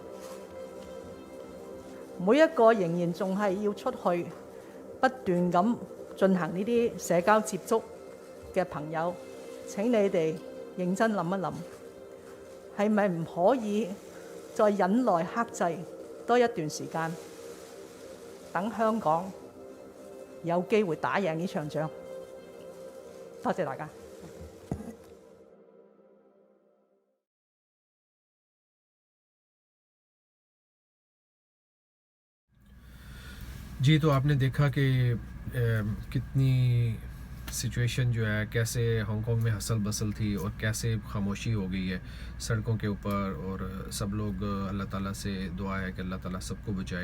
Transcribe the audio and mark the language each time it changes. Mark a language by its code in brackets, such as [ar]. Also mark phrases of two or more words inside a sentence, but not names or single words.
[yue] 每一個仍然仲係要出去不斷咁進行呢啲社交接觸嘅朋友，請你哋認真諗一諗，係咪唔可以再忍耐克制多一段時間，等香港有機會打贏呢場仗？多謝大家。 [hi] जी, तो आपने देखा कि कितनी सिचुएशन जो है, कैसे हांगकांग में हसल बसल थी और कैसे खामोशी हो गई है सड़कों के ऊपर, और सब लोग अल्लाह ताला से दुआ है कि अल्लाह ताला सबको बचाए।